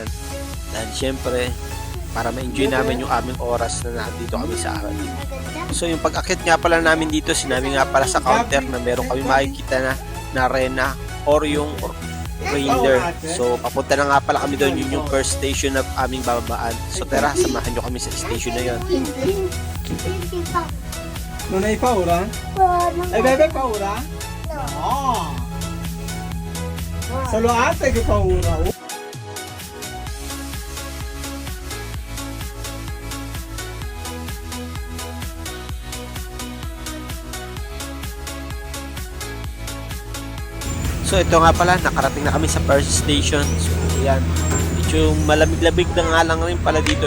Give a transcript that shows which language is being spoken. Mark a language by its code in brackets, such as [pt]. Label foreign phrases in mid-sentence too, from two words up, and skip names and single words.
[tl] Dahil syempre, para ma-enjoy namin yung aming oras na nandito kami sa aral. So yung pag-akit nga pala namin dito, sinabi nga pala sa counter na meron kami makikita na arena or yung reindeer. So papunta na nga pala kami doon, yun yung first station na aming bababaan. So tara, samahan nyo kami sa station na yun. [it] Non hai paura? Hai bebe paura? No! Solo ate che paura. [tl] So ito nga pala, nakarating na kami sa first station. So yan, medyo malamig-lamig na nga lang rin pala dito.